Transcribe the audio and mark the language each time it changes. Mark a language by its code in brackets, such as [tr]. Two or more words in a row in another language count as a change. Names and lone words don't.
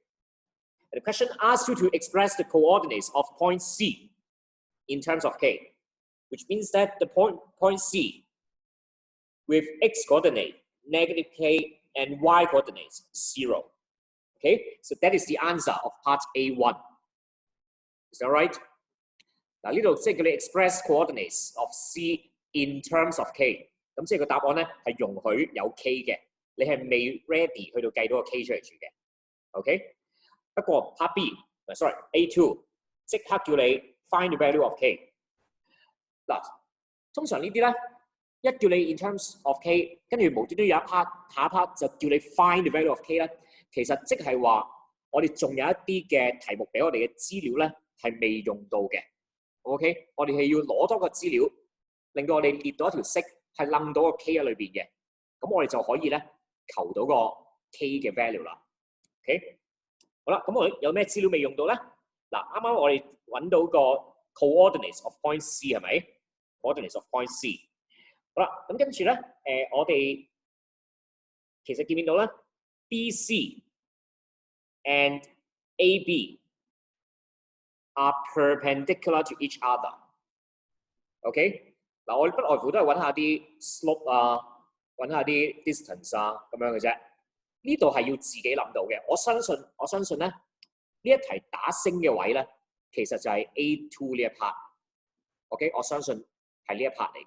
[en] And the question asks you to express the coordinates of point C in terms of k, which means that the point C with x coordinate, negative k, and y coordinates, 0. Okay? So that is the answer of part A1. Is that right? [yue] 嗱呢度即係叫你 [en] express coordinates of C in terms of K。 [yue] 咁即係個答案咧係容許有 K 嘅，你係未 ready 去到計到個 K 出嚟住嘅。OK， 不過 part B，sorry A2 即刻叫你 [en] find the value of K。 [yue] 嗱，通常呢啲咧一叫你 [en] in terms of K， [yue] 跟住無端端有一 part 下一 part 就叫你 [en] find the value of K [yue] 咧，其實即係話我哋仲有一啲嘅題目俾我哋嘅資料咧係未用到嘅。OK， 我哋係要攞多個資料，令到我哋列到一條式係冧到個 K 喺裏邊嘅，咁我哋就可以咧求到個 K 嘅 value 啦。OK， 好啦，咁我哋有咩資料未用到咧？嗱，啱啱我哋揾到個 [en] coordinates of point C [yue] 係咪 ？ [en] coordinates of point C。 [yue] 好啦，咁跟住咧，我哋其實見唔見到咧 ？ [en] BC and AB are perpendicular to each other。 [yue] OK， 嗱，我哋不外乎都係揾下啲 slope 啊，揾下啲 distance 啊咁樣嘅啫。呢度係要自己諗到嘅。我相信咧，呢一題打星嘅位咧，其實就係 A2 呢一 part。OK， 我相信係呢一 part 嚟嘅。